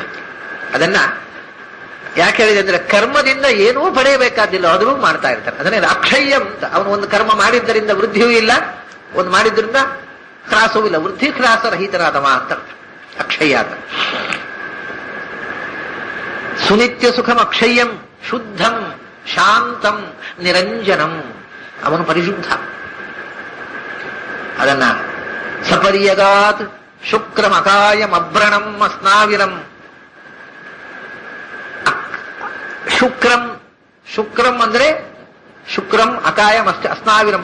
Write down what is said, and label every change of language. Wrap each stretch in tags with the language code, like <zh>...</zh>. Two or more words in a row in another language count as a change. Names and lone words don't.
<kn>ಅದನ್ನ ಯಾಕೆ ಹೇಳಿದೆ ಅಂದ್ರೆ ಕರ್ಮದಿಂದ ಏನೂ ಪಡೆಯಬೇಕಾದಿಲ್ಲ, ಆದರೂ ಮಾಡ್ತಾ ಇರ್ತಾರೆ. ಅದನ್ನೇ ಅಕ್ಷಯ್ಯ ಅಂತ. ಅವನು ಒಂದು ಕರ್ಮ ಮಾಡಿದ್ದರಿಂದ ವೃದ್ಧಿಯೂ ಇಲ್ಲ, ಒಂದು ಮಾಡಿದ್ರಿಂದ ಹ್ರಾಸವೂ ಇಲ್ಲ. ವೃದ್ಧಿ ಹ್ರಾಸ ರಹಿತನಾದವ ಅಂತ ಅಕ್ಷಯ್ಯ ಅಂತ.</kn> <sa>ಸುನಿತ್ಯ ಸುಖಂ ಅಕ್ಷಯ್ಯಂ ಶುದ್ಧಂ ಶಾಂತಂ ನಿರಂಜನಂ.</sa> <kn>ಅವನು ಪರಿಶುದ್ಧ.</kn> <sa>ಅದನ್ನ ಸಪರ್ಯಗಾತ್ ಶುಕ್ರಂ ಅಕಾಯಂ ಅಭ್ರಣಂ ಅಸ್ನಾವಿರಂ. ಶುಕ್ರಂ, ಶುಕ್ರಂ ಅಂದ್ರೆ ಶುಕ್ರಂ ಅಕಾಯಂ ಅಸ್ನಾವಿರಂ.</sa>